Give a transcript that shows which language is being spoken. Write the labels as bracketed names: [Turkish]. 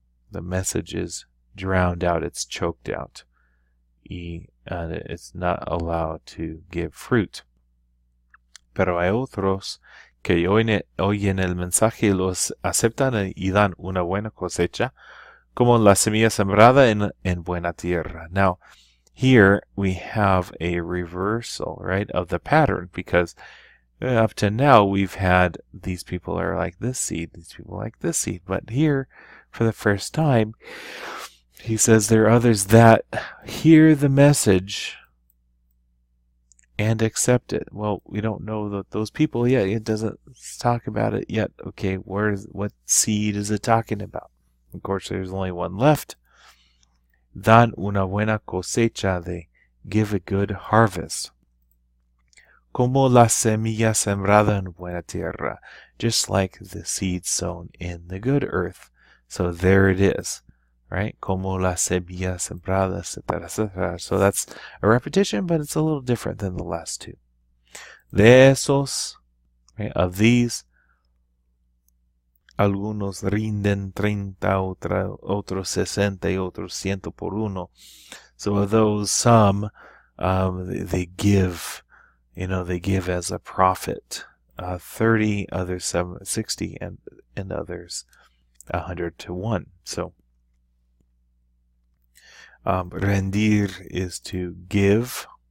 [English] The message is drowned out, it's choked out. It's not allowed to give fruit. [Spanish] Pero hay otros que oyen el mensaje y los aceptan y dan una buena cosecha, como la semilla sembrada en buena tierra. [English] Now, here we have a reversal, right, of the pattern, because up to now we've had these people are like this seed, these people like this seed. But here, for the first time, he says there are others that hear the message and accept it. Well, we don't know those people yet. It doesn't talk about it yet. Okay, what seed is it talking about? Of course, there's only one left. [Spanish] Dan una buena cosecha, [English] they give a good harvest. [Spanish] Como la semilla sembrada en buena tierra, [English] just like the seed sown in the good earth. So there it is, right? [Spanish] Como la semilla sembrada, [English] etc., etc. So that's a repetition, but it's a little different than the last two. [Spanish] De esos, [English] right, of these, [Spanish] algunos rinden 30, otros 60 y otros 100 por uno. [English] So of those, some, they give, they give as a profit. 30, others 60, and others 100 to 1. So rendir is to give.